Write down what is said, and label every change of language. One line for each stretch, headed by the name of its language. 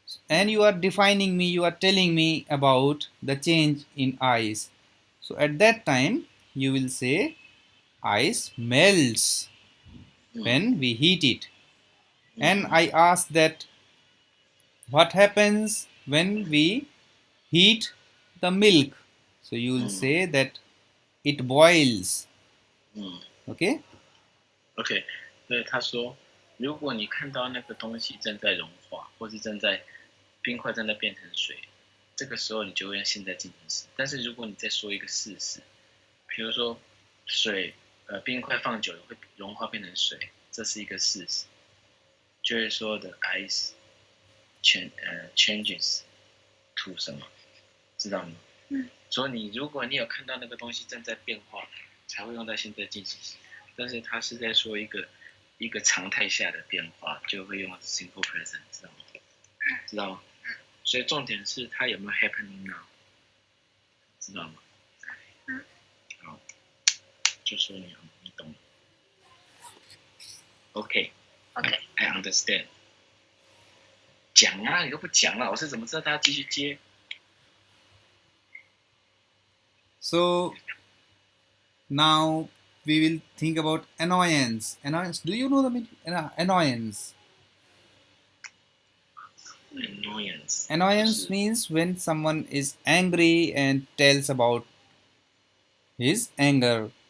English: and you are defining me, you are telling me about the change in ice, so at that time you will say ice melts when we heat it. And I ask that what happens when we heat the milk, so you will say that it boils. 嗯 Okay?
Chinese: OK，所以他说，如果你看到那个东西正在融化，或是冰块正在变成水，这个时候你就会用现在进行时。但是如果你再说一个事实，比如说冰块放久了会融化变成水，这是一个事实，就会说的
English: ice changes to
Chinese: 什么，知道吗？所以如果你有看到那个东西正在变化，才会用在现在进行时。但是他是在说一个常态下的变化，就会用
English: simple present，
Chinese: 知道吗？知道吗？所以重点是它有没有
English: happening now，
Chinese: 知道吗？好，就说你懂。
English: OK， I understand。
Chinese: 讲啊，你都不讲了，老师怎么知道他继续接？
English: So now we will think about annoyance. Annoyance. Do you know the meaning? Annoyance. Annoyance. Annoyance means when someone is angry and tells about his anger.